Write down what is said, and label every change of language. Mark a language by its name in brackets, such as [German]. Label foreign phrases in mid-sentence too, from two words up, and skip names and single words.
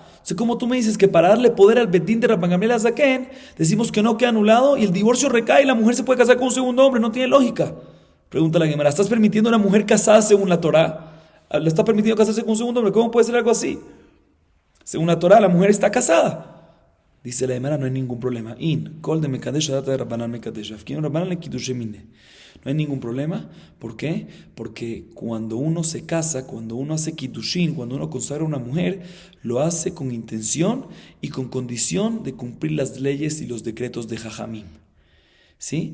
[Spanish] Entonces, ¿cómo tú me dices que para darle poder al bedín de Rabban Gamliel Azaken, decimos que no queda anulado y el divorcio recae y la mujer se puede casar con un segundo hombre? No tiene lógica. Pregunta la Gemara, ¿estás permitiendo a una mujer casada según la Torah? ¿Le está permitiendo casarse con un segundo hombre? ¿Cómo puede ser algo así? Según la Torah, la mujer está casada. Dice la Gemara, no hay ningún problema. [Aramaic] Kol de Mekadesh data de Rabbanan Mekadesh. Rabbanan le Kiddush Emine. [Spanish] No hay ningún problema. ¿Por qué? Porque cuando uno se casa, cuando uno hace Kiddushin, cuando uno consagra a una mujer, lo hace con intención y con condición de cumplir las leyes y los decretos de Jajamim. ¿Sí?